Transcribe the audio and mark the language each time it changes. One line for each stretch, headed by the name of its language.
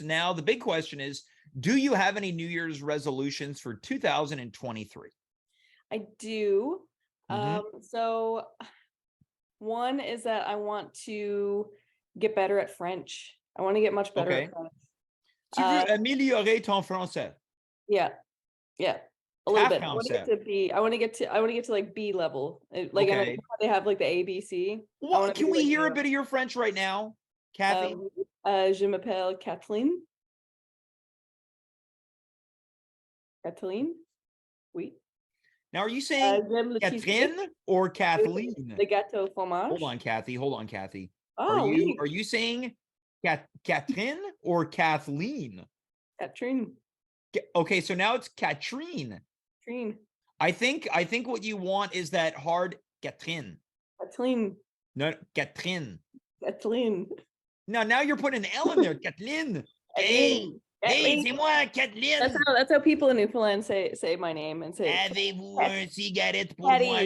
English: Now the big question is, do you have any New Year's resolutions for 2023? I do. So one is that I want to get better at French. I want to get much better at French.
French: Tu veux améliorer ton français?
English: Yeah. A little bit. I want to get to like B level. Like I know they have like the ABC. Well, can we hear a bit of your French right now, Cathy?
French: Je m'appelle Kathleen. Oui.
English: Now, are you saying Catherine or Kathleen?
French: The gâteau fromage.
English: Hold on, Cathy. Oh, are you saying Catherine or Kathleen? Catherine. Okay, so now it's Katrine. I think what you want is that hard Catherine. No, Catherine. Now you're putting an L in there, Kathleen.
French: Hey, c'est moi, Kathleen.
English: That's how people in Newfoundland say my name and say.
French: Avez-vous un cigarette pour moi?